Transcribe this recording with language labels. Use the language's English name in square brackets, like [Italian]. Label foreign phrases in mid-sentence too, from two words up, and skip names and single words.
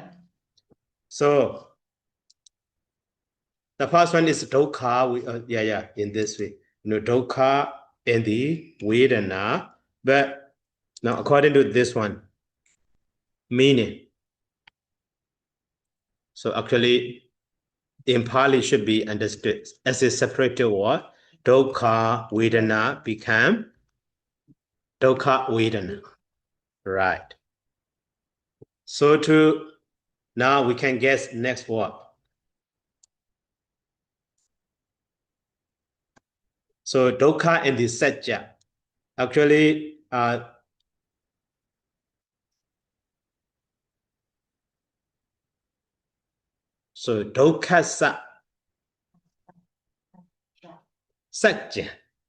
[English] So the first one is dukkha, in this way. Dukkha and the vedana. But now according to this one, meaning. So actually, in Pali should be understood as a separate word. [Pali] Dukkha vedana [English] become [Pali] dukkha vedana. [English] Right. So now we can guess next word. So Dokha and the Satya. Actually, so [Pali] Dokha Satya.